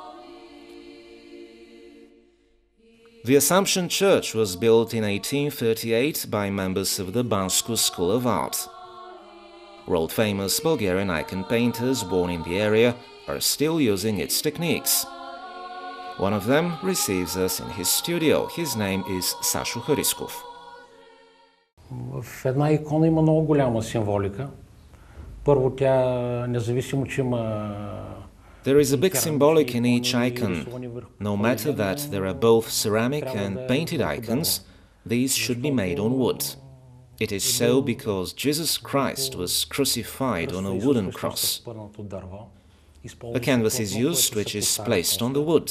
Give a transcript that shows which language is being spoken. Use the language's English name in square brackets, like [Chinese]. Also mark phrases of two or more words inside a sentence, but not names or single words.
[English] The Assumption Church was built in 1838 by members of the Bansku School of Art. World-famous Bulgarian icon painters born in the area are still using its techniques. One of them receives us in his studio. His name is Сашо Харисков. [Bulgarian] В една икона има много голяма символика. Първо, тя независимо, че има [English] There is a big symbolic in each icon. No matter that there are both ceramic and painted icons, these should be made on wood. It is so because Jesus Christ was crucified on a wooden cross. A canvas is used which is placed on the wood.